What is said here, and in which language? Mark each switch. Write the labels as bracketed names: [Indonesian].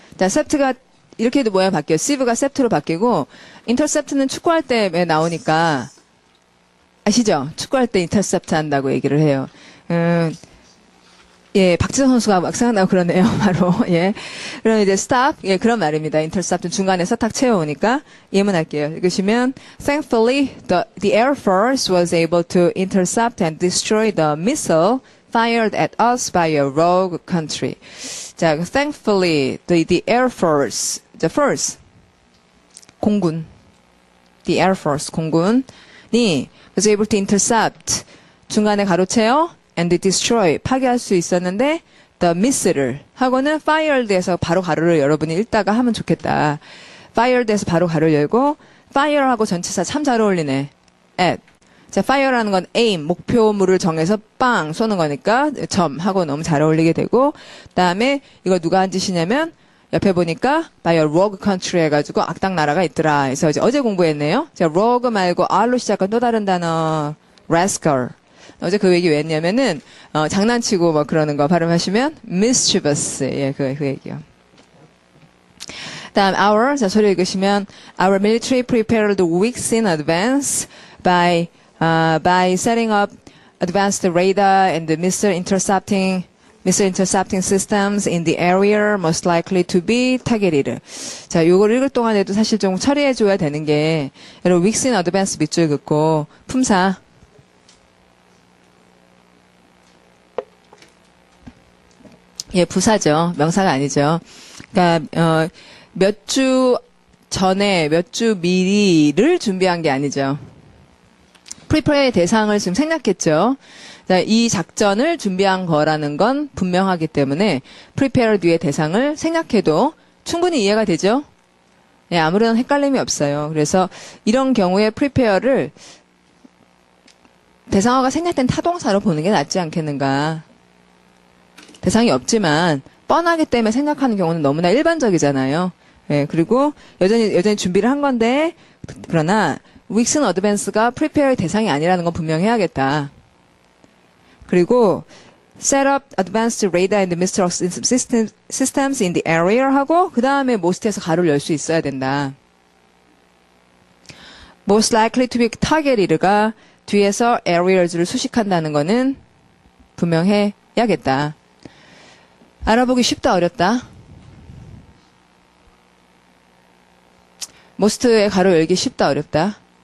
[Korean] 자, sept가 이렇게 해도 모양 바뀌어요. sieve가 sept로 바뀌고 intercept는 축구할 때 나오니까 아시죠? 축구할 때 인터셉트 한다고 얘기를 해요. 예, 박지성 선수가 막 생각나고 그러네요, 바로. 예. 그럼 이제 stop, 예, 그런 말입니다. intercept는 중간에서 딱 채워오니까 예문할게요. 읽으시면, [English] thankfully, the Air Force was able to intercept and destroy the missile fired at us by a rogue country. [Korean] 자, thankfully, the Air Force, the force, 공군, the Air Force, 공군이 [English] was able to intercept, [Korean] 중간에 가로채어, [English] and destroy, [Korean] 파괴할 수 있었는데, the missile을 하고는 fired에서 바로 가로를 여러분이 읽다가 하면 좋겠다. fired에서 바로 가로를 열고, fire하고 전치사 참 잘 어울리네. [English] at. [Korean] 자, fire라는 건 aim, 목표물을 정해서 빵 쏘는 거니까, 점 하고 너무 잘 어울리게 되고, 그 다음에 이거 누가 한 짓이냐면, 옆에 보니까 [English] by a rogue country [Korean] 해가지고 악당 나라가 있더라. 그래서 어제 공부했네요. 자, rogue 말고 R로 시작한 또 다른 단어 rascal. 어제 그 얘기 왜 했냐면은 장난치고 뭐 그러는 거 발음하시면 mischievous. 예, 그 얘기요. 다음 our 자 소리 읽으시면 [English] our military prepared weeks in advance by setting up advanced radar and missile intercepting systems in the area most likely to be targeted. [Korean] 자, 요걸 읽을 동안에도 사실 좀 처리해줘야 되는 게 여러분 weeks in advance 밑줄 긋고 품사 예, 부사죠. 명사가 아니죠. 그러니까 몇 주 전에 몇 주 미리를 준비한 게 아니죠. prepare의 대상을 지금 생략했죠. 자, 이 작전을 준비한 거라는 건 분명하기 때문에 prepare 뒤의 대상을 생략해도 충분히 이해가 되죠. 예, 아무런 헷갈림이 없어요. 그래서 이런 경우에 prepare를 대상어가 생략된 타동사로 보는 게 낫지 않겠는가. 대상이 없지만 뻔하기 때문에 생각하는 경우는 너무나 일반적이잖아요. 예, 그리고 여전히 준비를 한 건데 그러나 weeks in advance가 prepare의 대상이 아니라는 건 분명해야겠다. 그리고 [English] set up advanced radar and missile systems in the area [Korean] 하고 그 다음에 most에서 가로를 열 수 있어야 된다. [English] most likely to be targeted [Korean] 가 뒤에서 areas를 수식한다는 거는 분명해야겠다. 알아보기 쉽다 어렵다? most의 가로 열기 쉽다 어렵다?